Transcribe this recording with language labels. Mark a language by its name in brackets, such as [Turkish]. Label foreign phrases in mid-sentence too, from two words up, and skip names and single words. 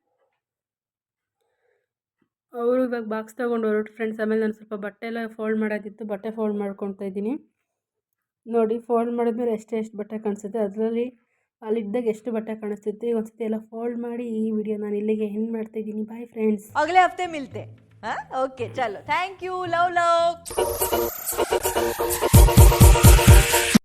[Kannada] ಅವರು ಇವಾಗ ಬಾಕ್ಸ್ ತೊಗೊಂಡು ಹೊರಟು ಫ್ರೆಂಡ್ಸ್. ಆಮೇಲೆ ನಾನು ಸ್ವಲ್ಪ ಬಟ್ಟೆ ಎಲ್ಲ ಫೋಲ್ಡ್ ಮಾಡೋದಿತ್ತು, ಬಟ್ಟೆ ಫೋಲ್ಡ್ ಮಾಡ್ಕೊತಾ ಇದ್ದೀನಿ. ನೋಡಿ, ಫೋಲ್ಡ್ ಮಾಡಿದ್ಮೇಲೆ ಎಷ್ಟು ಬಟ್ಟೆ ಕಾಣಿಸುತ್ತೆ, ಅದರಲ್ಲಿ ಅಲ್ಲಿದ್ದಾಗ ಎಷ್ಟು ಬಟ್ಟೆ ಕಾಣಿಸ್ತಿತ್ತು. ಒಂದು ಸತಿ ಎಲ್ಲ ಫೋಲ್ಡ್ ಮಾಡಿ ಈ ವಿಡಿಯೋ ನಾನು ಇಲ್ಲಿಗೆ ಎಂಡ್ ಮಾಡ್ತಾಯಿದ್ದೀನಿ. [English] bye friends, [Hindi] अगले हफ्ते मिलते हैं. ओके चलो, [English] thank you, love love.